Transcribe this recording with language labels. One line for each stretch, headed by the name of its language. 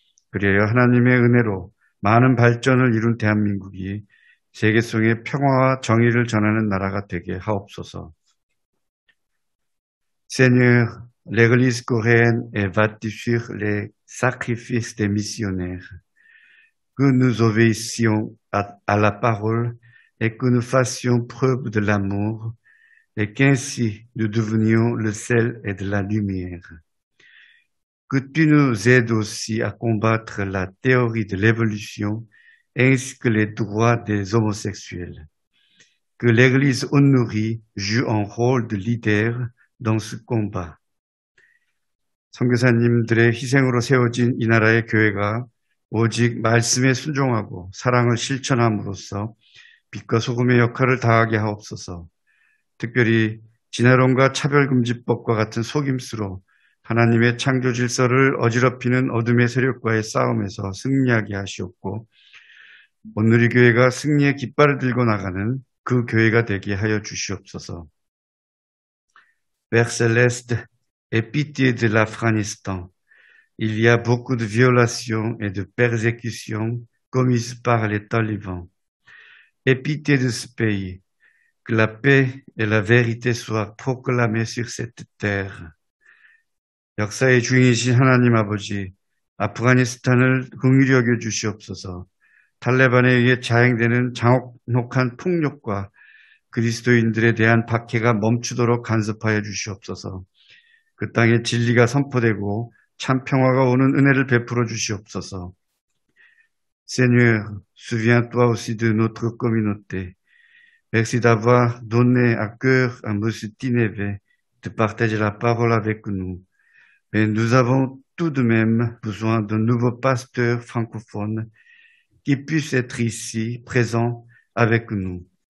Korean: 그리하여 하나님의 은혜로 많은 발전을 이룬 대한민국이 세계성의 평화와 정의를 전하는 나라가 되게 하옵소서.
French: Seigneur, l'Église coréenne est bâtie sur les sacrifices des missionnaires. Que nous obéissions à la parole et que nous fassions preuve de l'amour et qu'ainsi nous devenions le sel et de la lumière. Que tu nous aides aussi à combattre la théorie de l'évolution ainsi que les droits des homosexuels. Que l'Église honorée joue un rôle de leader dans ce combat.
Korean: 선교사님들의 희생으로 세워진 이 나라의 교회가 오직 말씀에 순종하고 사랑을 실천함으로써 빛과 소금의 역할을 다하게 하옵소서. 특별히 진화론과 차별금지법과 같은 속임수로 하나님의 창조 질서를 어지럽히는 어둠의 세력과의 싸움에서 승리하게 하시옵고 온누리 교회가 승리의 깃발을 들고 나가는 그 교회가 되게 하여 주시옵소서.
French: Père céleste, aie pitié de l'Afghanistan. Il y a beaucoup de violations et de persécutions commises par les talibans. Aie pitié de ce pays. Que la paix et la vérité soient proclamées sur cette terre.
Korean: 역사의 주인이신 하나님 아버지, 아프가니스탄을 긍휼히 여겨 주시옵소서. 탈레반에 의해 자행되는 잔혹한 폭력과 그리스도인들에 대한 박해가 멈추도록 간섭하여 주시옵소서. 그 땅에 진리가 선포되고 참 평화가 오는 은혜를 베풀어 주시옵소서.
French: Seigneur, souviens-toi aussi de notre communauté. Merci d'avoir donné à cœur à Monsieur Tineve de partager la parole avec nous. Mais nous avons tout de même besoin d'un nouveau pasteur francophone qui puisse être ici, présent avec nous.